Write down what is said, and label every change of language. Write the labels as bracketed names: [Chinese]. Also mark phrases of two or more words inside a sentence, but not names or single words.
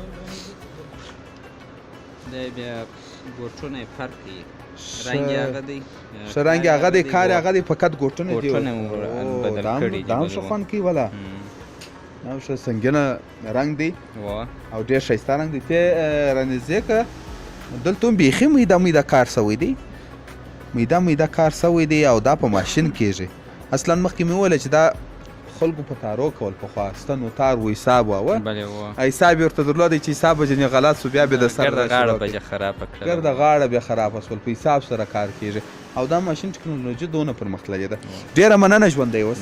[Pashto] دی بیا ګوټونه یې فرق کوي رنګ یې هغه دی ښه رنګ یې هغه دی کار یې هغه دی فقط ګوټونه دي ګوټونه مو بدل کړي دي دا هم ښه خوند کوي ولا دا هم ښه سنګینه رنګ دی او ډېر ښایسته رنګ دی ته رانږدې که دلته هم بیخي میده کار سوی دی میده کار سوی دی او دا په ماشین کېږي اصلا مخکې مې وویله چې دا خلکو په تارو کول پخوا ستنو تار و حساب واوه حساب یې ورته درلودی چې حساب به ځینې غلط سو بیا د سر ګرده غاړه به خرابه کړله ګرده غاړه بیا خرابه سول په حساب سره کار کېږي او دا ماشین ټکنالوژي دونه پرمختللې ده ډېره مننه ژوندی اوسې